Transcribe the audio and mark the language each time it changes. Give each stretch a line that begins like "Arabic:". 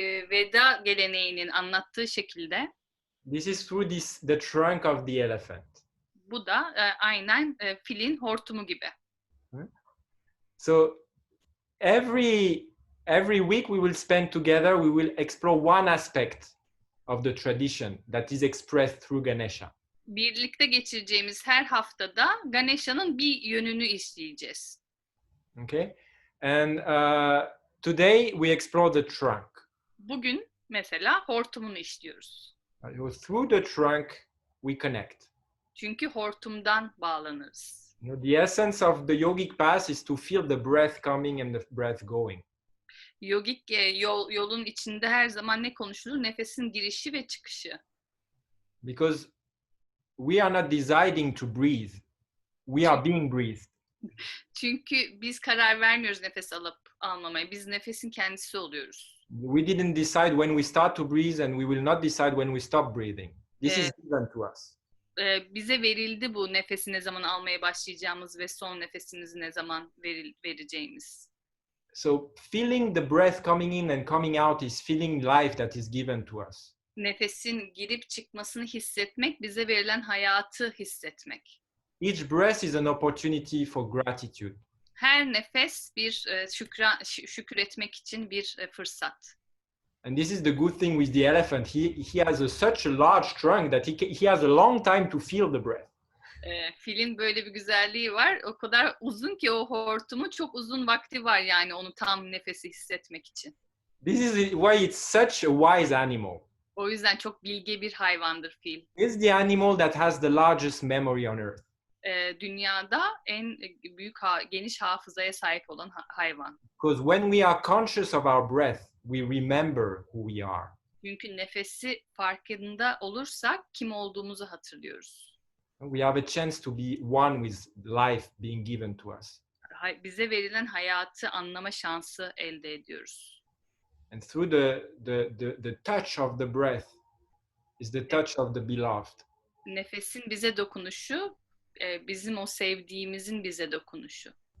Turkish: Veda geleneğinin anlattığı şekilde.
English: This is through the trunk of the elephant.
Turkish: Bu da aynen filin hortumu gibi.
English: So every week we will spend together. We will explore one aspect of the tradition that is expressed through Ganesha.
Turkish: Birlikte geçireceğimiz her haftada Ganesha'nın bir yönünü işleyeceğiz.
English: Okay, and today we explore the trunk.
Turkish: Bugün mesela hortumunu işliyoruz.
English: Through the trunk we connect.
Turkish: Çünkü hortumdan bağlanırız.
English: The essence of the yogic path is to feel the breath coming and the breath going.
Turkish: Yogik yolun içinde her zaman ne konuşulur? Nefesin girişi ve çıkışı.
English: Because we are not deciding to breathe. We are being breathed.
Turkish: Çünkü biz karar vermiyoruz nefes alıp almamaya. Biz nefesin kendisi oluyoruz.
English: We didn't decide when we start to breathe and we will not decide when we stop breathing. This is given to us.
Turkish: Bize verildi bu nefesi ne zaman almaya başlayacağımız ve son nefesimizi ne zaman vereceğimiz.
English: So feeling the breath coming in and coming out is feeling life that is given to us.
Turkish: Nefesin girip çıkmasını hissetmek, bize verilen hayatı hissetmek.
English: Each breath is an opportunity for gratitude.
Turkish: Her nefes bir şükür etmek için bir fırsat.
English: And this is the good thing with the elephant. He has such a large trunk that he has a long time to feel the breath.
Turkish: Filin böyle bir güzelliği var. O kadar uzun ki o hortumu çok uzun vakti var yani onu tam nefesi hissetmek için.
English: This is why it's such a wise animal.
Turkish: O yüzden çok bilge bir hayvandır fil.
English: It's the animal that has the largest memory on earth.
Turkish: Dünyada en büyük geniş hafızaya sahip olan hayvan.
English: Because when we are conscious of our breath, we remember who we are.
Turkish: Çünkü nefesi farkında olursak kim olduğumuzu hatırlıyoruz.
English: We have a chance to be one with life being given to us.
Turkish: Bize verilen hayatı anlama şansı elde ediyoruz.
English: And through the touch of the breath is the touch of the beloved.
Turkish: Nefesin bize dokunuşu, bizim o sevdiğimizin bize dokunuşu.